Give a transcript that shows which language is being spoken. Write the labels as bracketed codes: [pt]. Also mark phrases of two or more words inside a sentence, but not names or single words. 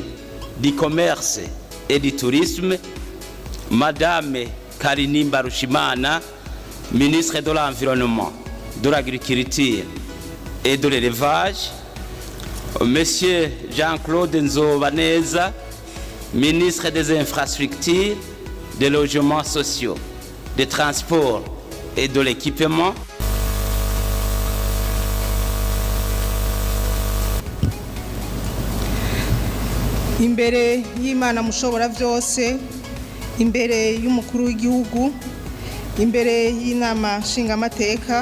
[fr] du commerce et du tourisme, Madame Karini Mbarushimana, ministre de l'Environnement, de l'Agriculture et de l'Élevage, Monsieur Jean-Claude Nzobaneza, ministre des Infrastructures, des Logements sociaux, des Transports et de l'Équipement, [rn] imbere y'Imana mushobora byose, imbere y'umukuru w'igihugu, imbere y'inama nshingamateka